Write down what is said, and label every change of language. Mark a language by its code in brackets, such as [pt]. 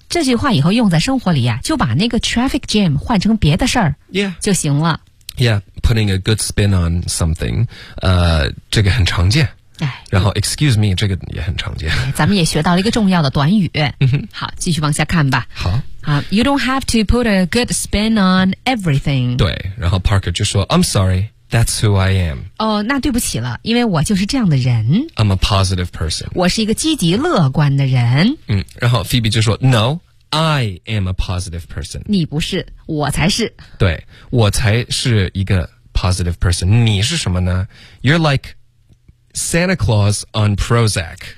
[zh] 这句话以后用在生活里、就把那个 traffic jam 换成别的事儿、就行了。 [en] Yeah, putting a good spin on something,、 [zh] 这个很常见。然后 excuse me 这个也很常见咱们也学到了一个重要的短语好继续往下看吧好、 [en] You don't have to put a good spin on everything [zh] 对然后 [en] Parker [zh] 就说 [en] I'm sorry that's who I am [zh] 哦，那对不起了因为我就是这样的人 [en] I'm a positive person [zh] 我是一个积极乐观的人然后 [en] Phoebe [zh] 就说 [en] No I am a positive person [zh] 你不是我才是对我才是一个 positive person 你是什么呢 [en] You're likeSanta Claus on Prozac.